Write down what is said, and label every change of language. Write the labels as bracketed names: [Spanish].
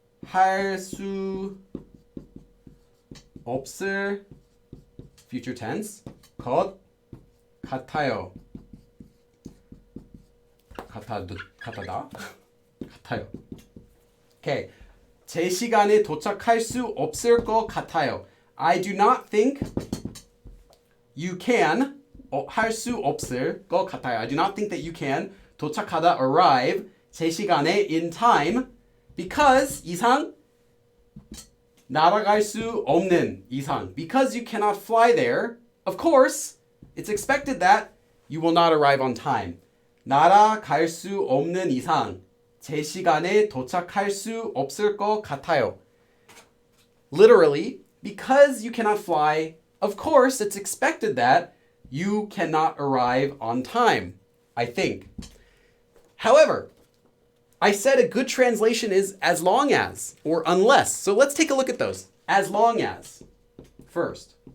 [Korean] 도착할 수 없을 [English] future tense. [Korean] 것 같아요. 같아다. 같아요. Okay. 제 시간에 도착할 수 없을 것 같아요. [English] I do not think you can [Korean] 할 수 없을 것 같아요. [English] I do not think that you can 도착하다 arrive 제 시간에 in time because [Korean] 이상 날아갈 수 없는 이상. [English] Because you cannot fly there, of course, it's expected that you will not arrive on time. [Korean] 날아갈 수 없는 이상 제 시간에 도착할 수 없을 것 같아요. [English] Literally, because you cannot fly, of course, it's expected that you cannot arrive on time, I think. However, I said a good translation is as long as or unless. So let's take a look at those. As long as. First.